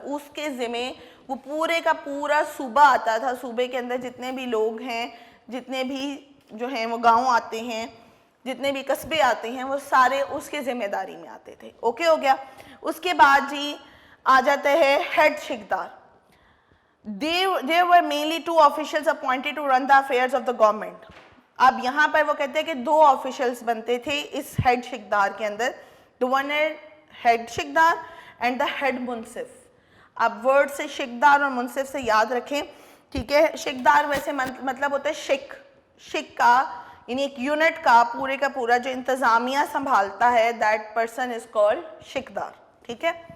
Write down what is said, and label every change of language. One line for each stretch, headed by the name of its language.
Urdu: اس کے ذمہ وہ پورے کا پورا صوبہ آتا تھا, صوبے کے اندر جتنے بھی لوگ ہیں, جتنے بھی جو ہیں وہ گاؤں آتے ہیں, جتنے بھی قصبے آتے ہیں, وہ سارے اس کے ذمہ داری میں آتے تھے. اوکے ہو گیا. اس کے بعد جی آ جاتا ہے head شیکدار.
English: There were mainly 2 officials appointed to run the affairs of the government.
Urdu: اب یہاں پر وہ کہتے ہیں کہ 2 آفیشلز بنتے تھے اس ہیڈ شیکدار کے اندر.
English: The one head شیکدار and the head منصف.
Urdu: اب ورڈ سے شیکدار اور منصف سے یاد رکھیں. ٹھیک ہے, شیکدار ویسے مطلب ہوتا ہے شک کا, یعنی ایک یونٹ کا پورے کا پورا جو انتظامیہ سنبھالتا ہے,
English: that person is called
Urdu: شیکدار. ٹھیک ہے.